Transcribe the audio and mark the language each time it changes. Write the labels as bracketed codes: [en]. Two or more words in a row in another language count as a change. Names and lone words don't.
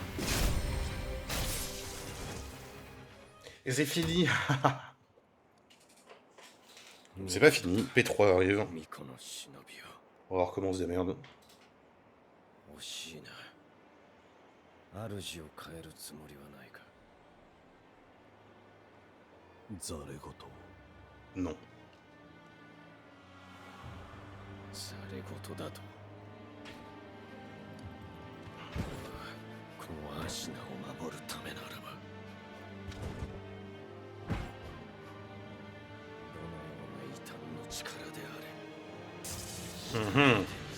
[fr] Et c'est fini. C'est pas fini. P3 arrive. On va voir comment on se démerde. [ja] ザレごと [fr] Non. [ja] ザレごとだとこのアシナを守るためならばどのような異端の力であれ